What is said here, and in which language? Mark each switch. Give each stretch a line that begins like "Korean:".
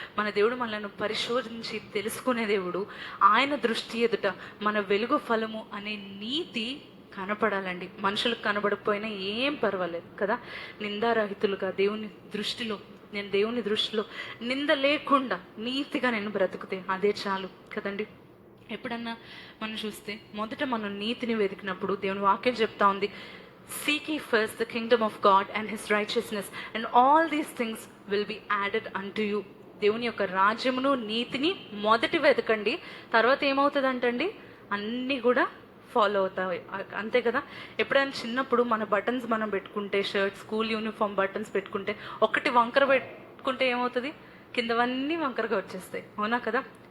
Telugu: మన దేవుడు మనల్ని పరిశోధించి తెలుసుకునే దేవుడు. ఆయన దృష్టి ఎదుట మన వెలుగు ఫలము అనే నీతి కనపడాలండి. మనుషులకు కనబడకపోయినా ఏం పర్వాలేదు కదా. నిందారహితులుగా దేవుని దృష్టిలో నింద లేకుండా నీతిగా నేను బ్రతుకుతే అదే చాలు కదండి. ఎప్పుడన్నా మనం చూస్తే మొదట మనం నీతిని వెతికినప్పుడు దేవుని వాక్యం చెప్తా ఉంది,
English: seek ye first the kingdom of God and his righteousness and all these things will be added unto you.
Telugu: దేవుని యొక్క రాజ్యమును నీతిని మొదటి వెతకండి, తర్వాత ఏమవుతుందంటండి, అన్నీ కూడా ఫాలో అవుతాయి. అంతే కదా. ఎప్పుడైనా చిన్నప్పుడు మన బటన్స్ మనం పెట్టుకుంటే, షర్ట్ స్కూల్ యూనిఫామ్ బటన్స్ పెట్టుకుంటే, ఒకటి వంకర పెట్టుకుంటే ఏమవుతుంది, కిందవన్నీ వంకరగా వచ్చేస్తాయి, అవునా కదా.